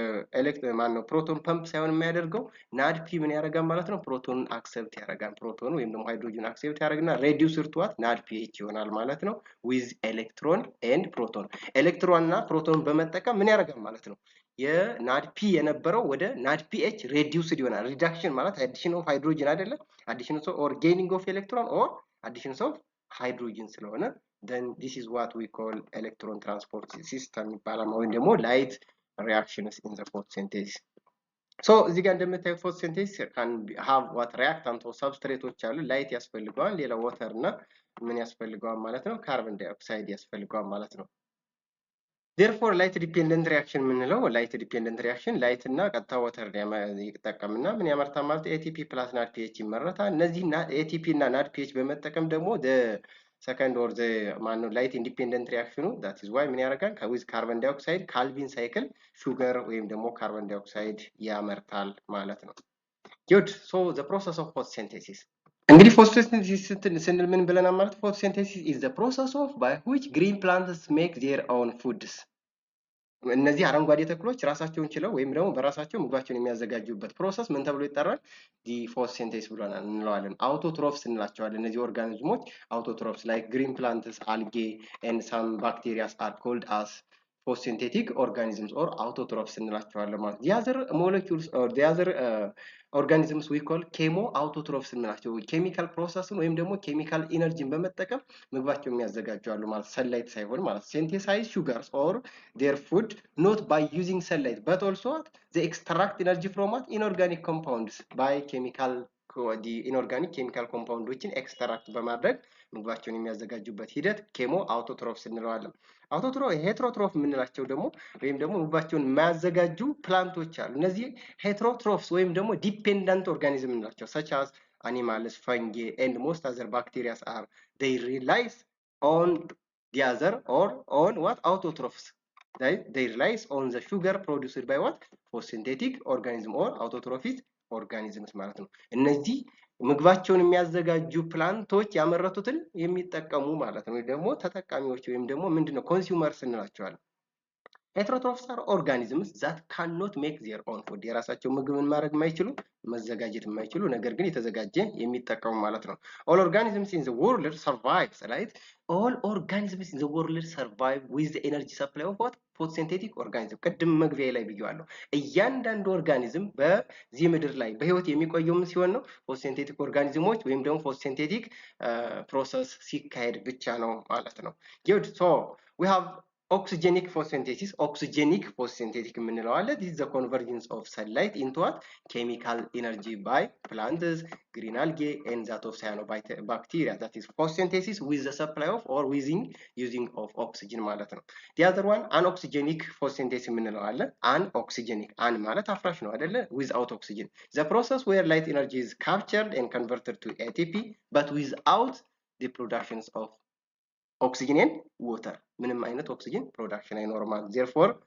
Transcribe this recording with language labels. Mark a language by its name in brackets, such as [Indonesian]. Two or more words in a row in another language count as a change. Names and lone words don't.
[English] proton pump [Amharic] ሳይሆን የሚያደርገው ናድፒ ምን ያደርጋል ማለት ነው [English] proton accept [Amharic] ያደርጋል ፕሮቶን ወይም ደግሞ [English] hydrogen accept [Amharic] ያደርግና [English] reduced to what NADPH [Amharic] ይሆናል ማለት ነው [English] with electron and proton [Amharic] ኤሌክትሮን እና ፕሮቶን በመጠቀም ምን ያደርጋል ማለት ነው የናድፒ የነበረው ወደ ናድፒኤች ሬዲዩስድ ይሆናል ሪዳክሽን [English] ማለት addition of hydrogen አይደለም addition of gaining of electron or addition of hydrogen ስለሆነ then this is what we call electron transport system [Amharic] ይባላል ወይም ደግሞ [English] light reactions in the photosynthesis so [Amharic] እዚህ ጋር እንደምታዩት [English] photosynthesis can have what reactant or substrateዎች [Amharic] አሉ light ያስፈልገዋል ሌላ water እና ምን ያስፈልገዋል ማለት ነው [English] carbon dioxide [Amharic] ያስፈልገዋል ማለት ነው [English] therefore light dependent reaction ምንለው light dependent reaction light እና ቀጥታ water [Amharic] ይጠቀምና ምን ያመርታል ማለት [English] ATP plus NADPH [Amharic] ይመረታል እነዚህ [English] ATP እና NADPH [Amharic] በመጠቀም ደግሞ [English] second or the light independent reaction that is why [Amharic] ምን ያደርጋል [English] with carbon dioxide Calvin cycle sugar [Amharic] ወይም ደግሞ [English] carbon dioxide [Amharic] ያመርታል ማለት ነው [English] good so the process of photosynthesis እንግዲህ photosynthesis [Amharic] ስንል ምን ብለናል ማለት [English] photosynthesis is the process of by which green plants make their own foods [Amharic] እነዚህ አረንጓዴ ተክሎች ራሳቸውን ችለው ወይም ደግሞ በራሳቸው ምግባቸውን የሚያዘጋጁበት ፕሮሰስ ምን ተብሎ ይጠራል [English] the photosynthesis [Amharic] ብለናል እንለዋለን አውቶትሮፍስ እንላቸዋለን እነዚህ [English] organisms autotrophs like green plants algae and some bacteria are called as photosynthetic organisms or autotrophs [Amharic] እንላቸዋለን ማለት [English] the other molecules or the other organisms we call chemo autotrophs እንላቸው chemical process [Amharic] ወይም ደግሞ [English] chemical energy በመጠቀም [Amharic] ምግባቸው የሚያዘጋጁ አሉ ማለት ሰንላይት ሳይሆን ማለት [English] synthesize sugars or their food not by using sunlight but also they extract energy from inorganic compounds by chemical the inorganic chemical compoundsዎችን [Amharic] ኤክስትራክት በማድረግ ምግባቸውን የሚያዘጋጁበት ሂደት [English] chemo autotrophs [Amharic] እንለዋለን ሄትሮትሮፍ የምንላቸው ደግሞ ወይም ደግሞ ምግባቸውን የማያዘጋጁ ፕላንቶች አሉ እነዚህ ሄትሮትሮፍስ ወይም ደግሞ [English] dependent organism እንላቸው such as animals fungi and most other bacteria are they relies on the other or on what autotrophs they relies on the sugar produced by what photosynthetic organism or autotrophic organisms [Amharic] ማለት ነው እነዚህ ምግባቸውን የሚያዘጋጁ ፕላንቶች ያመረቱትን የሚጠቀሙ ማለት ነው ደግሞ ተጠቃሚዎች ወይም ደግሞ ምንድነው ኮንሱመርስ እንላቸዋለን [English] heterotrophs are organisms that cannot make their own food [Amharic] የራሳቸው ምግብን ማድረግ የማይችሉ [English] መዘጋጀት የማይችሉ [Amharic] ነገር ግን የተዘጋጀ የሚጠቀሙ ማለት ነው [English] all organisms in the world survive right all organisms in the world survive with the energy supply of what photosynthetic organism [Amharic] ቀድም መግቢያ ላይ ብየዋለሁ እያንዳንዱ ኦርጋኒዝም በዚህ ምድር ላይ በህይወት የሚቆየው ምን ሲሆን ነው [English] photosynthetic organismoች [Amharic] ወይም ደግሞ [English] photosynthetic process [Amharic] ሲካሄድ ብቻ ነው ማለት ነው [English] good so we have oxygenic photosynthetic [Amharic] የምንለው አለ [English] this is the convergence of sunlight into what chemical energy by plants green algae and that of cyanobacteria that is photosynthesis with the supply of or using of oxygen [Amharic] ማለት ነው [English] the other one anoxygenic photosynthesis [Amharic] የምንለው አለ [English] anoxygenic an [Amharic] ማለት አፍራሽ ነው አይደለ [English] without oxygen the process where light energy is captured and converted to ATP but without the productions of oxygen and water [Amharic] ምንም አይነት [English] oxygen production አይኖርም therefore